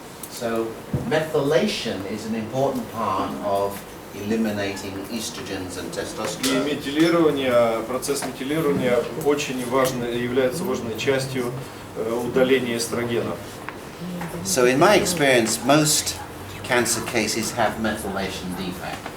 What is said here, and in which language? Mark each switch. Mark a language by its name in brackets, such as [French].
[English] So methylation is an important part of eliminating estrogens and [Russian] И [English] testosterone. [Russian] процесс метилирования очень важный, является важной частью удаления эстрогенов. [English] So in my experience, most cancer cases have methylation defect.